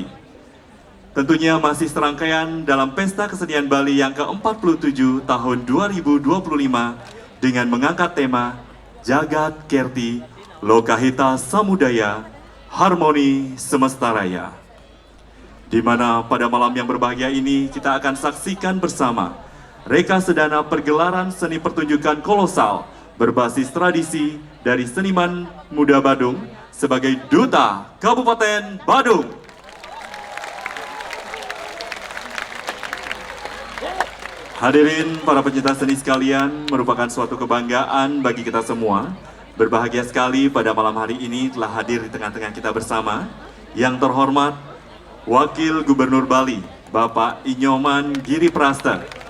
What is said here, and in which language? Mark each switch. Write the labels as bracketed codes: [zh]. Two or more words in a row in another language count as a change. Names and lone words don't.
[id] Tentunya masih serangkaian dalam Pesta Kesenian Bali yang ke-47 tahun 2025 dengan mengangkat tema Jagat Kerti Lokahita Samudaya Harmoni Semesta Raya. Di mana pada malam yang berbahagia ini kita akan saksikan bersama reka sedana pergelaran seni pertunjukan kolosal berbasis tradisi dari seniman muda Badung sebagai Duta Kabupaten Badung. Hadirin para pencinta seni sekalian, merupakan suatu kebanggaan bagi kita semua. Berbahagia sekali pada malam hari ini telah hadir di tengah-tengah kita bersama yang terhormat Wakil Gubernur Bali, Bapak Inyoman Giri Prasta.